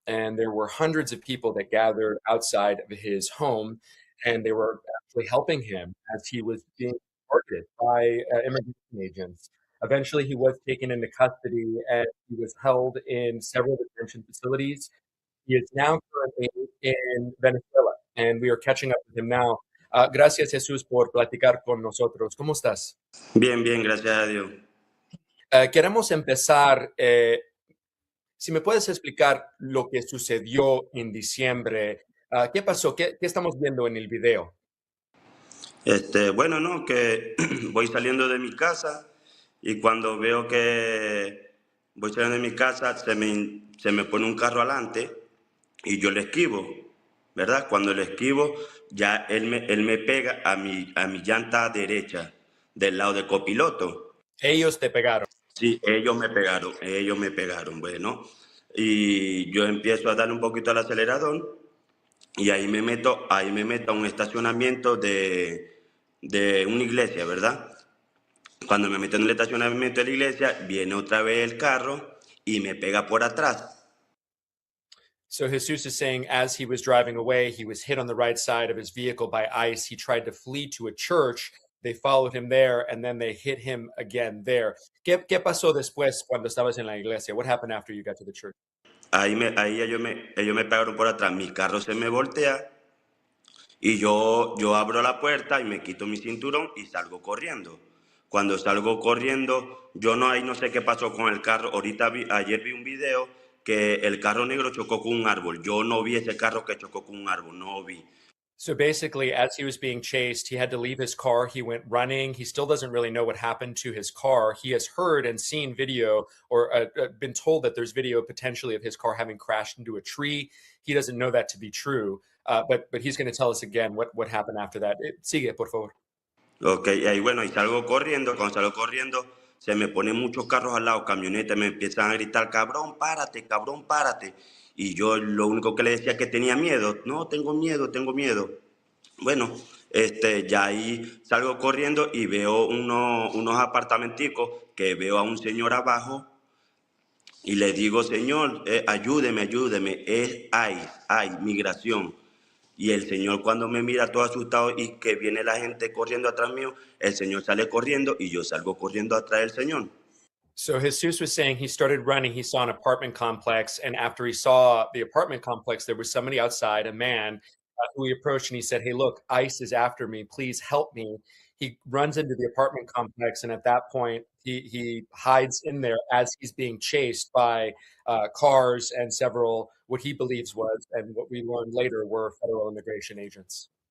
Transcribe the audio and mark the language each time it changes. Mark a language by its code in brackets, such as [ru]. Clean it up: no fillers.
[en] And there were hundreds of people that gathered outside of his home, and they were actually helping him as he was being targeted by immigration agents. Eventually, he was taken into custody and he was held in several detention facilities. He is now currently in Venezuela, and we are catching up with him now. [es] Gracias, Jesus, por platicar con nosotros. ¿Cómo estás? Bien, bien, gracias a Dios. Queremos empezar. Si me puedes explicar lo que sucedió en diciembre. ¿Qué pasó? ¿Qué estamos viendo en el video? Bueno, no, que voy saliendo de mi casa y cuando veo que voy saliendo de mi casa se me pone un carro adelante y yo le esquivo, ¿verdad? Cuando le esquivo, ya él me pega a mi llanta derecha del lado del copiloto. Ellos te pegaron. Sí, ellos me pegaron, bueno. Y yo empiezo a darle un poquito al acelerador y ahí me meto a un estacionamiento de una iglesia, ¿verdad? Cuando me meto en el estacionamiento de la iglesia, viene otra vez el carro y me pega por atrás. [en] So Jesus is saying as he was driving away, he was hit on the right side of his vehicle by ICE. He tried to flee to a church. They followed him there, and then they hit him again there. [es] ¿Qué pasó después cuando estabas en la iglesia? [en] What happened after you got to the church? [es] Ahí ellos me pegaron por atrás, mi carro se me voltea y yo abro la puerta y me quito mi cinturón y salgo corriendo. Cuando salgo corriendo, ahí no sé qué pasó con el carro. Ayer vi un video que el carro negro chocó con un árbol. Yo no vi ese carro que chocó con un árbol, no vi. [en] So basically, as he was being chased, he had to leave his car. He went running. He still doesn't really know what happened to his car. He has heard and seen video or been told that there's video potentially of his car having crashed into a tree. He doesn't know that to be true, but he's going to tell us again what happened after that. [es] Sigue, por favor. Ok, y ahí bueno, y salgo corriendo. Cuando salgo corriendo, se me ponen muchos carros al lado, camionetas, me empiezan a gritar, cabrón, párate, cabrón, párate. Y yo lo único que le decía es que tenía miedo. No, tengo miedo. Bueno, ya ahí salgo corriendo y veo unos apartamenticos que veo a un señor abajo y le digo, señor, ayúdeme, es ICE, migración. Y el señor cuando me mira todo asustado y que viene la gente corriendo atrás mío, el señor sale corriendo y yo salgo corriendo atrás del señor. [en] So Jesus was saying he started running. He saw an apartment complex, and after he saw the apartment complex, there was somebody outside, a man, who he approached, and he said, "Hey, look, ICE is after me. Please help me." He runs into the apartment complex, and at that point, he hides in there as he's being chased by cars and several what he believes was, and what we learned later were federal immigration agents.